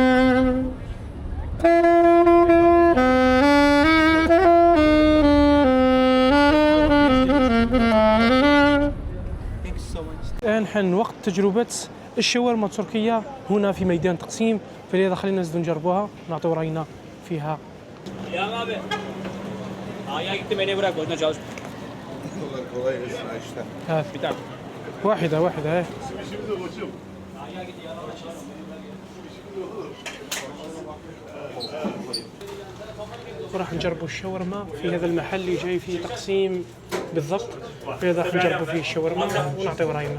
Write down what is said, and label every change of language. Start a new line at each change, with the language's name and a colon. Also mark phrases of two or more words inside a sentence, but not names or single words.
Arabic: الآن حان وقت تجربة الشاورما التركية هنا في ميدان تقسيم، فلهذا خلينا نزيدو نجربوها نعطيو رأينا فيها.
Turkish: Ya abi. Aya gitti beni bırak orada çalış. Kolay gelsin işte.
Arabic: هات
Turkish: Bir tane.
Arabic: واحدة هاي. وراح نجربوا الشاورما في هذا المحل اللي جاي فيه تقسيم بالضبط، فلهذا راح نجربوا فيه الشاورما ونعطيو راينا.